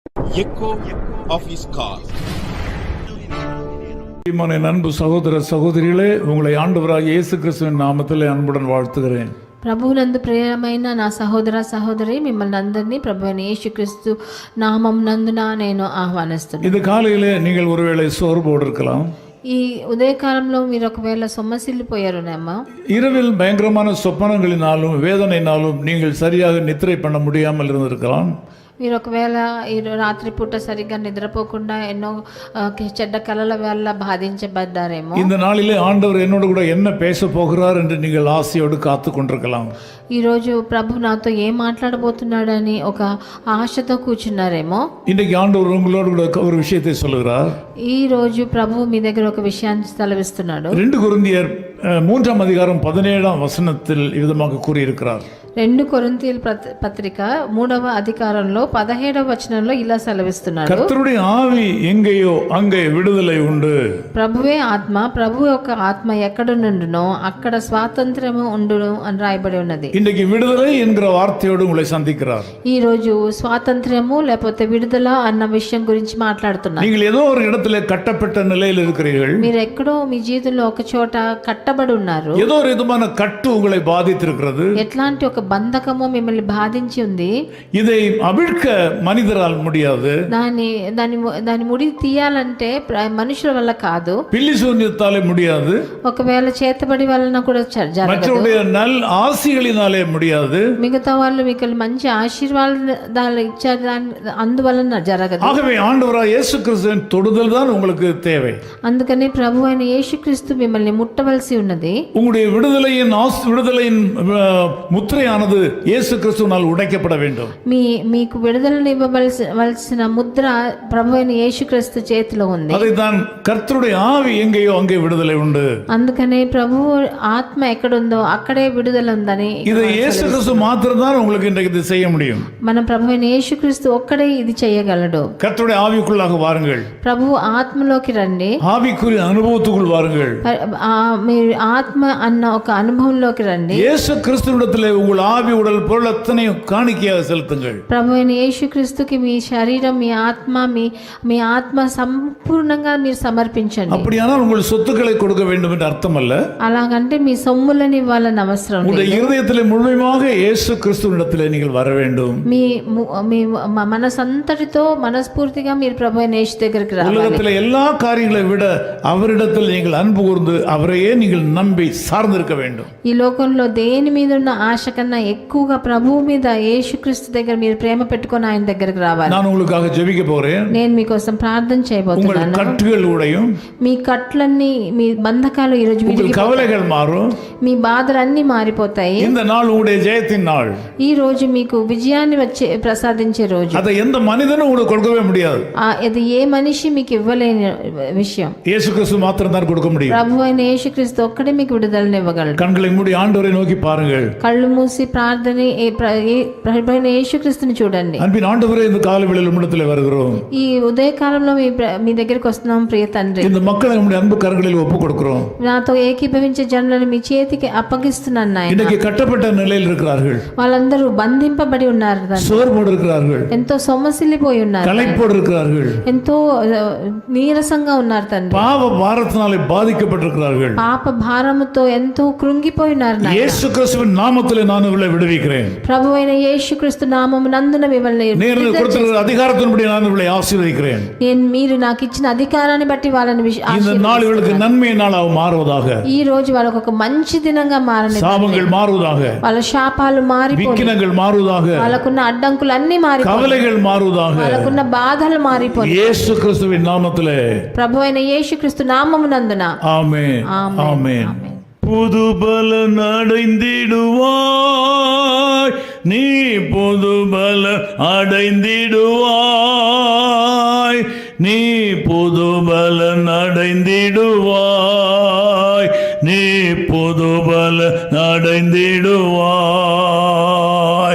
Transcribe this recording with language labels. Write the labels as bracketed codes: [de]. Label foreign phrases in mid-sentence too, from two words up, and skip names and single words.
[en] echo of his call. [ta] அன்பு சகோதர சகோதரிகளே, உங்களை ஆண்டவராகிய இயேசு கிறிஸ்துவின் நாமத்தில் அன்புடன் வாழ்த்துகிறேன். [te] ప్రభువునందు ప్రియమైన నా సహోదర సహోదరి, మిమ్మల్ని అందరినీ ప్రభువైన యేసుక్రీస్తు నామం నందున నేను ఆహ్వానిస్తున్నాను. [ta] இந்த காலையிலே நீங்கள் ஒருவேளை சோர்வோடு இருக்கலாம். [te] ఈ ఉదయకాలంలో మీరు ఒకవేళ సొమ్మసిల్లిపోయారునేమో. [ta] இரவில் பயங்கரமான சொப்பனங்களினாலும் வேதனையினாலும் நீங்கள் சரியாக நித்திரை பண்ண முடியாமல் இருந்திருக்கலாம். [te] మీరు ఒకవేళ ఈ రాత్రిపూట సరిగ్గా నిద్రపోకుండా ఎన్నో చెడ్డ కలల వల్ల బాధించబడ్డారేమో. [ta] இந்த நாளிலே ஆண்டவர் என்னோடு கூட என்ன பேச போகிறார் என்று நீங்கள் ஆசையோடு காத்து கொண்டிருக்கலாம். [te] ఈరోజు ప్రభు నాతో ఏం మాట్లాడబోతున్నాడని ఒక ఆశతో కూర్చున్నారేమో. [ta] இன்றைக்கு ஆண்டவர் உங்களோடு கூட ஒரு விஷயத்தை சொல்லுகிறார். [te] ఈ రోజు ప్రభు మీ దగ్గర ఒక విషయాన్ని సెలవిస్తున్నాడు. [ta] 2 కొరింథీయர் 3ஆம் அதிகாரம் 17ஆம் வசனத்தில் விதமாக கூறியிருக்கிறார். [te] 2 కొరింథీయుల పత్రిక 3వ అధికారంలో 17వ వచనంలో ఇలా సెలవిస్తున్నాడు. [ta] கர்த்தருடைய ஆவி எங்கேயோ அங்கே விடுதலை உண்டு. [te] ప్రభువే ఆత్మ, ప్రభు యొక్క ఆత్మ ఎక్కడ నుండునో అక్కడ స్వాతంత్ర్యము ఉండును అని రాయబడి ఉన్నది. [ta] இன்றைக்கு விடுதலை என்கிற வார்த்தையோடு உங்களை சந்திக்கிறார். [te] ఈ రోజు స్వాతంత్ర్యము లేకపోతే విడుదల అన్న విషయం గురించి మాట్లాడుతున్నారు. [ta] நீங்கள் ஏதோ ஒரு இடத்துல கட்டப்பட்ட நிலையில் இருக்கிறீர்கள். [te] మీరు ఎక్కడో మీ జీవితంలో ఒక చోట కట్టబడి ఉన్నారు. [ta] ஏதோ ஒரு விதமான கட்டு உங்களை பாதித்திருக்கிறது. [te] ఎట్లాంటి ఒక బంధకము మిమ్మల్ని బాధించి ఉంది. [ta] இதை அவிழ்க்க மனிதரால் முடியாது. [te] దాని ముడి తీయాలంటే మనుషుల వల్ల కాదు. [ta] பில்லி சூன்யத்தாலே முடியாது. [te] ఒకవేళ చేతబడి వలన కూడా జరగదు. [ta] மற்றவருடைய நல் ஆசிகளினாலே முடியாது. [te] మిగతా వాళ్ళు మీకు మంచి ఆశీర్వాదాలు ఇచ్చారు, అందువలన జరగదు. [ta] ஆகவே ஆண்டவராகிய இயேசு கிறிஸ்துவின் தொடுதல் தான் உங்களுக்கு தேவை. [te] అందుకని ప్రభు అయిన యేసుక్రీస్తు మిమ్మల్ని ముట్టవలసి ఉన్నది. [ta] உங்களுடைய விடுதலையின் முத்திரையானது இயேசு கிறிஸ்துவினால் உடைக்கப்பட வேண்டும். [te] మీకు విడుదలనివ్వవలసిన ముద్ర ప్రభు అయిన యేసుక్రీస్తు చేతిలో ఉంది. [ta] அதைத்தான் கர்த்தருடைய ஆவி எங்கேயோ அங்கே விடுதலை உண்டு. [te] అందుకనే ప్రభు ఆత్మ ఎక్కడుందో అక్కడే విడుదల ఉందని. [ta] இது இயேசு கிறிஸ்து மாத்திரம்தான் உங்களுக்கு இன்றைக்கு இது செய்ய முடியும். [te] మన ప్రభు అయిన యేసుక్రీస్తు ఒక్కడే ఇది చేయగలడు. [ta] கர்த்தருடைய ஆவிக்குள்ளாக வாருங்கள். [te] ప్రభు ఆత్మలోకి రండి. [ta] ஆவிக்குரிய அனுபவத்துக்குள் வாருங்கள். [te] మీరు ఆత్మ అన్న ఒక అనుభవంలోకి రండి. [ta] இயேசு கிறிஸ்துவிடத்திலே உங்கள் ஆவி உடல் பொருள் அத்தனையும் காணிக்கையாக செலுத்துங்கள். [te] ప్రభు అయిన యేసుక్రీస్తుకి మీ శరీరం, మీ ఆత్మ సంపూర్ణంగా మీరు సమర్పించండి. [ta] அப்படியானால் உங்கள் சொத்துக்களை கொடுக்க வேண்டும் என்று அர்த்தம் அல்ல. [te] అలాగంటే మీ సొమ్ములని ఇవ్వాలని అవసరం లేదు. [ta] உங்கள் இருதயத்திலே முழுமையாக இயேசு கிறிஸ்துவிடத்திலே நீங்கள் வர வேண்டும். [te] మీ మనసంతటితో మనస్ఫూర్తిగా మీరు ప్రభు అయిన యేసు దగ్గరికి రావాలి. [ta] உலகத்திலே எல்லா காரியங்களை விட அவரிடத்தில் நீங்கள் அன்பு கூர்ந்து அவரையே நீங்கள் நம்பி சார்ந்திருக்க வேண்டும். [te] ఈ లోకంలో దేని మీద ఉన్న ఆశ కన్నా ఎక్కువగా ప్రభువు మీద, యేసుక్రీస్తు దగ్గర మీరు ప్రేమ పెట్టుకొని ఆయన దగ్గరికి రావాలి. [ta] நான் உங்களுக்காக ஜெபிக்க போறேன். [te] నేను మీకోసం ప్రార్థన చేయబోతున్నాను. [ta] கட்டுகள் உடையும், [te] మీ కట్లన్నీ, మీ బంధకాలు ఈ రోజు [ta] உங்கள் கவலைகள் மாறும், [te] మీ బాధలన్నీ మారిపోతాయి. [ta] இந்த நாள் உங்களுடைய ஜெயத்தின் நாள். [te] ఈ రోజు మీకు విజయాన్ని ప్రసాదించే రోజు. [ta] அதை எந்த மனிதனும் உங்களுக்கு கொடுக்கவே முடியாது. [te] అది ఏ మనిషి మీకు ఇవ్వలేని విషయం. [ta] இயேசு கிறிஸ்து மாத்திரம் தான் கொடுக்க முடியும். [te] ప్రభు అయిన యేసుక్రీస్తు ఒక్కడే మీకు విడుదలని ఇవ్వగలడు. [ta] கண்களை மூடி ஆண்டவரை நோக்கி பாருங்கள். [te] కళ్ళు మూసి ప్రభు అయిన యేసుక్రీస్తుని చూడండి. [ta] அன்பின் ஆண்டவரே, இந்த காலை வேளையில் உம்மிடத்திலே வருகிறோம். [te] ఈ ఉదయకాలంలో మీ దగ్గరికి వస్తున్నాం ప్రియ తండ్రి. [ta] இந்த மக்களை நம்முடைய அன்பு கரங்களில் ஒப்புக் கொடுக்கிறோம். [te] నాతో ఏకీభవించే జనులను మీ చేతికి అప్పగిస్తున్నాను నాయన. [ta] இன்னைக்கு కట్టப்பட்ட நிலையில் இருக்கிறார்கள். [te] వాళ్ళందరూ బంధింపబడి ఉన్నారు, [ta] சோர்வோடு இருக்கிறார்கள், [te] ఎంతో సొమ్మసిల్లిపోయి ఉన్నారు, [ta] களைப்போடு இருக்கிறார்கள், [te] ఎంతో నీరసంగా ఉన్నారు తండ్రి. [ta] பாவ பாரத்தினாலே பாதிக்கப்பட்டிருக்கிறார்கள். [te] పాప భారముతో ఎంతో కృంగిపోయి ఉన్నారు. [ta] இயேசு கிறிஸ்துவின் நாமத்திலே நான் இவளை விடுவிக்கிறேன். [te] ప్రభు అయిన యేసుక్రీస్తు నామము నందున మిమ్మల్ని [ta] அதிகாரத்தின்படி நான் இவளை ஆசீர்வதிக்கிறேன். [te] మీరు నాకు ఇచ్చిన అధికారాన్ని బట్టి వాళ్ళని [ta] இந்த நாள் இவளுக்கு நன்மை நாளாக மாறுவதாக. [te] ఈ రోజు వాళ్ళకు ఒక మంచి దినంగా మారని, [ta] சாபங்கள் மாறுவதாக, [te] వాళ్ళ శాపాలు మారిపోయి, [ta] விக்கினங்கள் மாறுவதாக, [te] వాళ్ళకున్న అడ్డంకులు అన్ని మారిపోయి, [ta] கவலைகள் மாறுவதாக, [te] వాళ్ళకున్న బాధలు మారిపోయి, [ta] இயேசு கிறிஸ்துவின் நாமத்திலே, [te] ప్రభు అయిన యేసుక్రీస్తు నామము నందున. [ta] ஆமென், ஆமென். புது பலன் அடைந்திடுவாய், நீ புது பலன் அடைந்திடுவாய், நீ புது பலன் அடைந்திடுவாய், நீ புது பலன் அடைந்திடுவாய்.